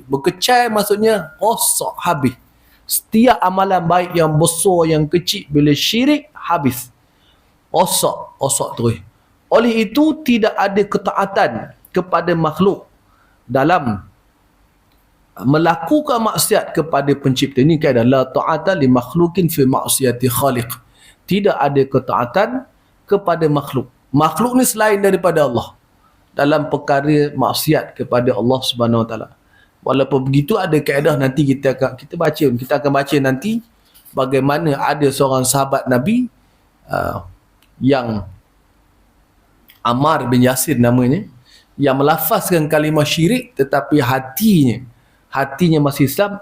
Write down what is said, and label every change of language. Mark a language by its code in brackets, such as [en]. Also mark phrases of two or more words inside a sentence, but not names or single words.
[ms] Berkecai maksudnya rosak, habis. Setiap amalan baik yang besar, yang kecil, bila syirik, habis. Rosak terus. Oleh itu, tidak ada ketaatan kepada makhluk dalam melakukan maksiat kepada pencipta. Ini kaedah [ar] لا طاعة لمخلوق في معصية خالق. [ms] Tidak ada ketaatan kepada makhluk. Makhluk ni selain daripada Allah dalam perkara maksiat kepada Allah [ar] سبحانه وتعالى. [ms] Walaupun begitu, ada kaedah nanti kita akan baca nanti bagaimana ada seorang sahabat Nabi yang Ammar bin Yasir namanya, yang melafazkan kalimah syirik tetapi hatinya masih Islam.